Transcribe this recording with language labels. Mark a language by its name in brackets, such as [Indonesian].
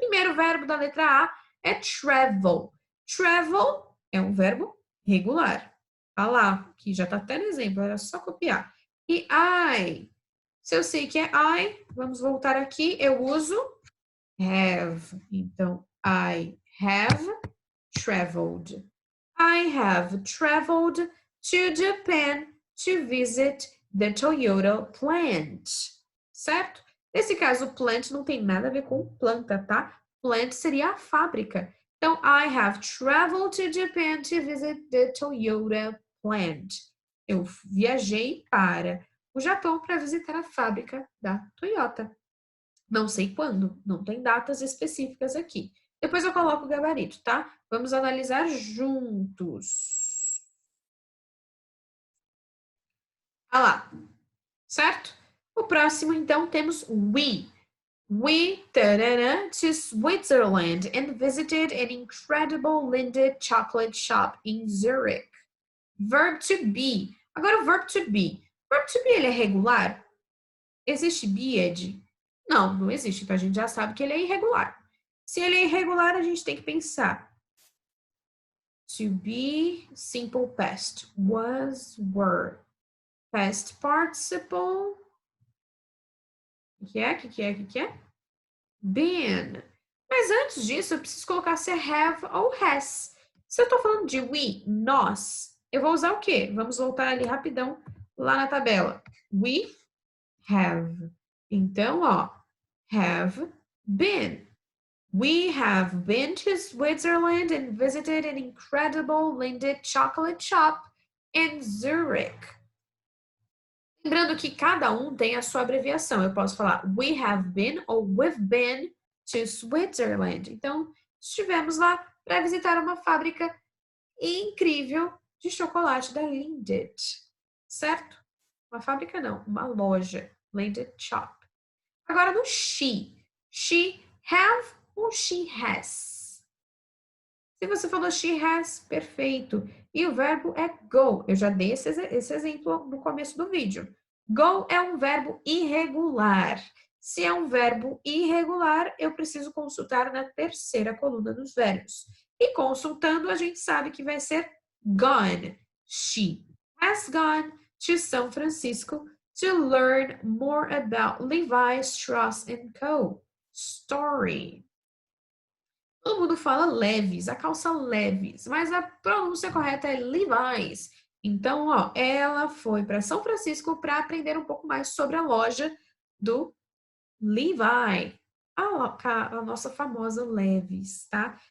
[Portuguese] Primeiro verbo da letra A é travel. Travel é um verbo regular. Olha lá, que já está até no exemplo, era só copiar. E I, se eu sei que é I, vamos voltar aqui, eu uso have. [English] Então, I have traveled. I have traveled to Japan to visit the Toyota plant. [Portuguese] Certo? Nesse caso, plant não tem nada a ver com planta, tá? Plant seria a fábrica. [English] Então, I have traveled to Japan to visit the Toyota plant. [Portuguese] Eu viajei para o Japão para visitar a fábrica da Toyota. Não sei quando, não tem datas específicas aqui. Depois eu coloco o gabarito, tá? Vamos analisar juntos. Ah lá, certo? O próximo, então, temos we. [English] We to Switzerland and visited an incredible Lindt chocolate shop in Zurich. [Portuguese] Verb to be. Agora o verb to be. Verb to be, ele é regular? Existe be-ed? Não, não existe. Então a gente já sabe que ele é irregular. Se ele é irregular, a gente tem que pensar. [English] To be, simple past. Was, were. [Portuguese] Past participle. O que é? O que é? Been. Mas antes disso, eu preciso colocar se é have ou has. Se eu estou falando de we, nós, eu vou usar o quê? Vamos voltar ali rapidão lá na tabela. [English] We have. [Portuguese] Então, ó, [English] have been. We have been to Switzerland and visited an incredible Lindt chocolate shop in Zurich. [Portuguese] Lembrando que cada um tem a sua abreviação. Eu posso falar [English] we have been [Portuguese] ou [English] we've been to Switzerland. [Portuguese] Então, estivemos lá para visitar uma fábrica incrível de chocolate da Lindt, certo? Uma fábrica não, uma loja, Lindt Shop. Agora no [English] she have [Portuguese] ou [English] she has? [Portuguese] Se você falou [English] she has, [Portuguese] perfeito. E o verbo é go. Eu já dei esse exemplo no começo do vídeo. Go é um verbo irregular. Se é um verbo irregular, eu preciso consultar na terceira coluna dos verbos. E consultando, a gente sabe que vai ser gone. [English] She has gone to São Francisco to learn more about Levi Strauss & Co. Story. [Portuguese] Todo mundo fala Levis, a calça Levis, mas a pronúncia correta é Levi's. Então, ó, ela foi para São Francisco para aprender um pouco mais sobre a loja do Levi, a nossa famosa Levis, tá?